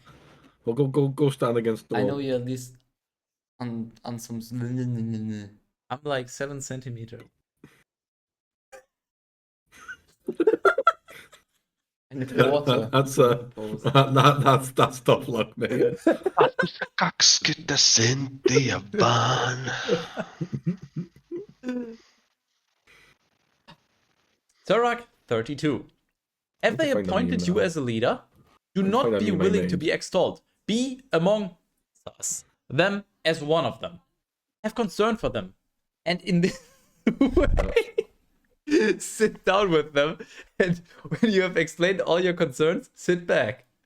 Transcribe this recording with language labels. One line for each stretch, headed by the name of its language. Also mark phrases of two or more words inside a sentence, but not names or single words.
English: Well, go stand against the I wall. know you're at least on some. I'm like 7 centimeters. And a quarter. That's tough luck, man.
Finnish: 20 senttiä vaan.
English: Sirach 32. Have they find that appointed meme you now. as a leader? Do find not that be meme I willing to made. be extolled. Be among us, them as one of them. Have concern for them. And in this way, sit down with them. And when you have explained all your concerns, sit back.